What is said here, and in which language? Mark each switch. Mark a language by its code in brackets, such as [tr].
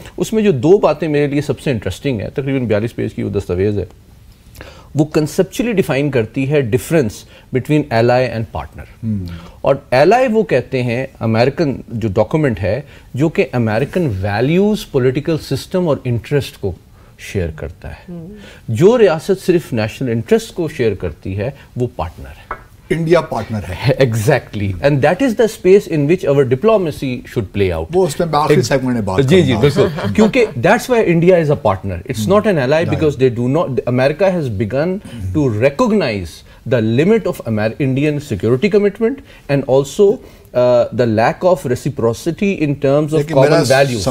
[ur] اس میں جو 2 باتیں میرے لیے سب سے انٹرسٹنگ ہے، تقریباً 42 پیج کی وہ دستاویز ہے، وہ کنسپچولی ڈیفائن کرتی ہے [en] Difference between ally and partner. [ur] اور ایلائی وہ کہتے ہیں امریکن جو ڈاکومنٹ ہے جو کہ امریکن ویلیوز، پولیٹیکل سسٹم اور انٹرسٹ کو شیئر کرتا ہے. جو ریاست صرف نیشنل انٹرسٹ کو شیئر کرتی ہے وہ پارٹنر ہے، انڈیا پارٹنر ہے. [en] Exactly, and that is the space in which our diplomacy should play out. [ur] وہ اس میں آخری سیگمنٹ میں بات جی بالکل، کیونکہ [en] That's why India is a partner, it's not an ally, because they do not, America has begun to recognize the limit of Indian security commitment and also the lack of reciprocity in terms of common values.